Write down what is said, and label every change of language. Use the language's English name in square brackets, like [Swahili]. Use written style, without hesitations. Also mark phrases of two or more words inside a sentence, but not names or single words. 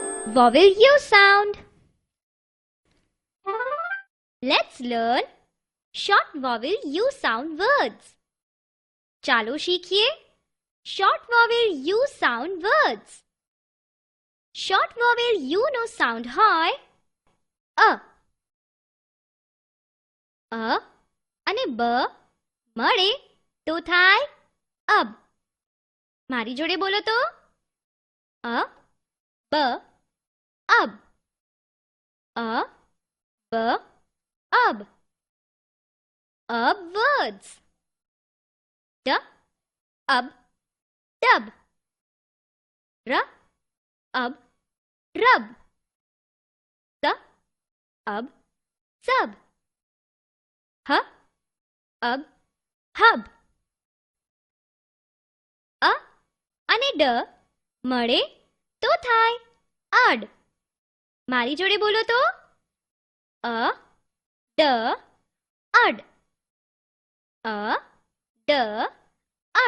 [English] vowel U sound. Let's learn short vowel U sound words. [Gujarati] ચાલો શીખીએ [English] short vowel U sound words. Short vowel U [Gujarati] નો sound હોય અ અને બ મળે તો થાય અબ. મારી જોડે બોલો તો અ બ અબ, અ બ અબ. [English] Ab words. D ab dub. R ab rub. S ab sub. H ab hub. [Gujarati] અ અને ડ મળે તો થાય અડ. મારી જોડે બોલો તો અ ડ અડ, અ ડ અડ.